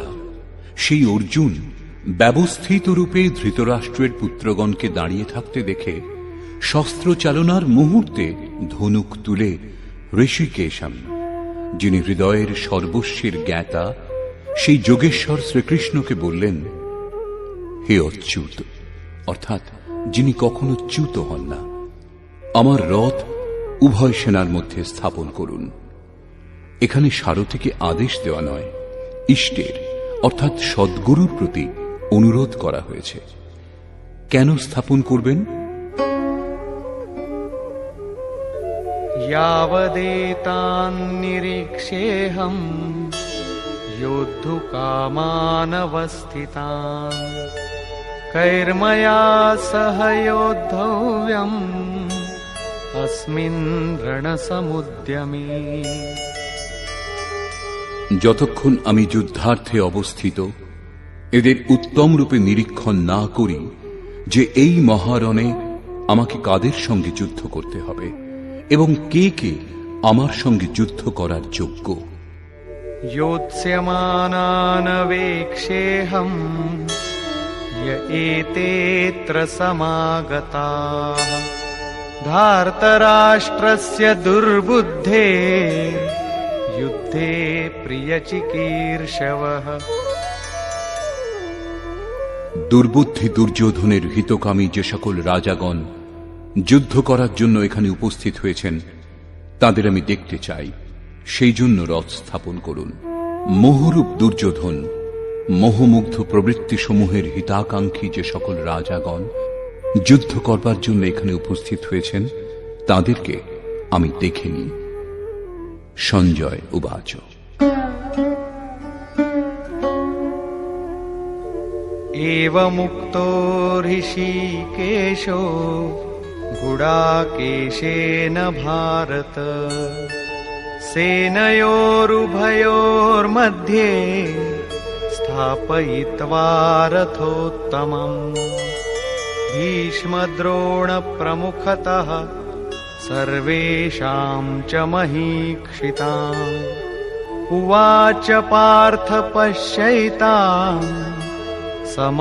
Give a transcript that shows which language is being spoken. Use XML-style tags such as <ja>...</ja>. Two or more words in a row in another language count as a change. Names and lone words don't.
<bn>সেই অর্জুন ব্যবস্থিত রূপে ধৃতরাষ্ট্রের পুত্রগণকে দাঁড়িয়ে থাকতে দেখে শস্ত্র চালনার মুহূর্তে ধনুক তুলে ঋষিকেশম, যিনি হৃদয়ের সর্বস্বের জ্ঞাতা, সেই যোগেশ্বর শ্রীকৃষ্ণকে বললেন, হে অচ্যুত, অর্থাৎ যিনি কখনো চ্যুত হন না, আমার রথ উভয় সেনার মধ্যে স্থাপন করুন। এখানে সারথীকে আদেশ দেওয়া নয়, ইষ্টের অর্থাৎ সদ্গুরুর প্রতি অনুরোধ করা হয়েছে। কেন স্থাপন করবেন?</bn> <sa>यावदेतान्निरीक्षेऽहम् योद्धुकामानवस्थितान् कैर्मया सह योद्धव्यम् अस्मिन् रणसमुद्यमे।</sa> <bn>যতক্ষণ আমি যুদ্ধার্থে অবস্থিত এদের উত্তম রূপে নিরীক্ষণ না করি যে এই মহারণে আমাকে কাদের সঙ্গে যুদ্ধ করতে হবে এবং কে কে আমার সঙ্গে যুদ্ধ করার যোগ্য।</bn> <sa>योत्स्यमानानवेक्षेऽहम् य एतेऽत्र समागताः धार्तराष्ट्रस्य दुर्बुद्धे युद्धे प्रियचिकीर्षवः।</sa> <bn>দুর্বুদ্ধি দুর্যোধনের হিতকামী যে সকল রাজাগণ যুদ্ধ করার জন্য এখানে উপস্থিত হয়েছেন, তাদের আমি দেখতে চাই, সেই জন্য রথ স্থাপন করুন। মোহরূপ দুর্যোধন, মোহমুগ্ধ প্রবৃত্তি সমূহের হিতাকাঙ্ক্ষী যে সকল রাজাগণ যুদ্ধ করবার জন্য এখানে উপস্থিত হয়েছেন, তাদেরকে আমি দেখে নিই।</bn> <sa>सञ्जय उवाच। एवमुक्तो ऋषिकेशो गुडाकेशेन भारत सेनयोरुभयोर्मध्ये स्थापयित्वा रथोत्तमम्। भीष्मद्रोणप्रमुखतः सर्वेषां च महीक्षिताम् उवाच पार्थ पश्यैतान् समवेतान् कुरुनीति।</sa> <bn>যতক্ষণ আমি যুদ্ধার্থে অবস্থিত এদের উত্তম রূপে নিরীক্ষণ না করি যে এই মহারণে আমাকে কাদের সঙ্গে যুদ্ধ করতে হবে এবং কে কে আমার সঙ্গে যুদ্ধ করার যোগ্য,</bn>